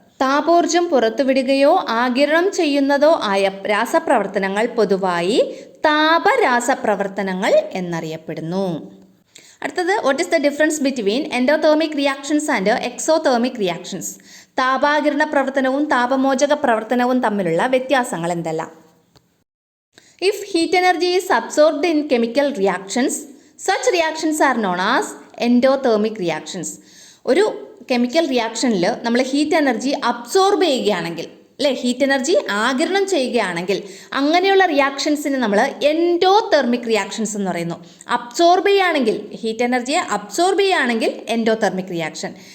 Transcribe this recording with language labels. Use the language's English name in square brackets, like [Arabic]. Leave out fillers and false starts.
[Malayalam] താപോർജ്ജം പുറത്തുവിടുകയോ ആഗിരണം ചെയ്യുന്നതോ ആയ രാസപ്രവർത്തനങ്ങൾ പൊതുവായി താപരാസപ്രവർത്തനങ്ങൾ എന്നറിയപ്പെടുന്നു. അടുത്തത്, [English] What is the difference between endothermic reactions and exothermic reactions? [Malayalam] താപാകിരണ പ്രവർത്തനവും താപമോചക പ്രവർത്തനവും തമ്മിലുള്ള വ്യത്യാസങ്ങൾ എന്തെല്ലാം? [English] If heat energy is absorbed in chemical reactions, such reactions are known as endothermic reactions. [Malayalam] ഒരു കെമിക്കൽ റിയാക്ഷനിൽ നമ്മൾ ഹീറ്റ് എനർജി അബ്സോർബ് ചെയ്യുകയാണെങ്കിൽ, അല്ലേ, ഹീറ്റ് എനർജി ആഗിരണം ചെയ്യുകയാണെങ്കിൽ അങ്ങനെയുള്ള റിയാക്ഷൻസിന് നമ്മൾ എൻഡോതെർമിക് റിയാക്ഷൻസ് എന്ന് പറയുന്നു. അബ്സോർബ് ചെയ്യുകയാണെങ്കിൽ, ഹീറ്റ് എനർജിയെ അബ്സോർബ് ചെയ്യുകയാണെങ്കിൽ എൻഡോതെർമിക് റിയാക്ഷൻ.